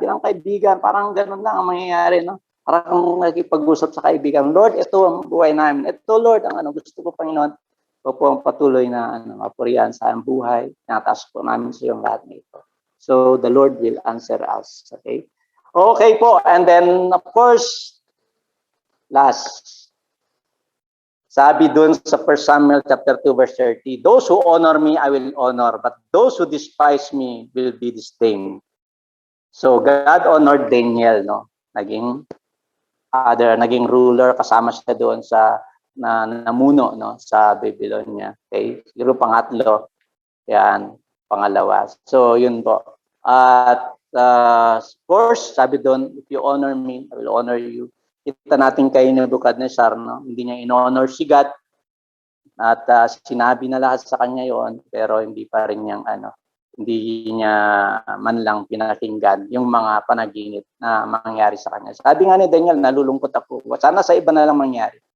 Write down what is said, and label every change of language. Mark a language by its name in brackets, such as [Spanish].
[Filipino] Bilang kaibigan, parang ganun lang ang mangyayari, no? Parang nakikipag-usap sa kaibigan. Lord, ito ang buhay namin. Ito, Lord, ang gusto ko, Panginoon. Ito po ang patuloy na mapurihan sa aming buhay. Nataas po namin sa iyong lahat nito. [English] So, the Lord will answer us. Okay? Okay po. And then, of course, last. [Filipino] Sabi dun sa 1 Samuel chapter 2 verse 30, [English] those who honor me, I will honor, but those who despise me will be disdained. [Filipino] So God honored Daniel, no? Naging ruler, kasama siya doon sa namuno, no, sa Babylonia. Okay? Siguro pangatlo, yan, pangalawa. So yun po. At of course, sabi doon, [English] if you honor me, I will honor you. [Filipino] Kita natin kay Nebuchadnezzar, no? Hindi niya in-honor si God at sinabi na lahat sa kanya yon, pero hindi pa rin niyang hindi niya man lang pinakinggan yung mga panaginip na mangyari sa kanya. Sabi nga ni Daniel, nalulungkot ako. Sana sa iba na lang mangyari.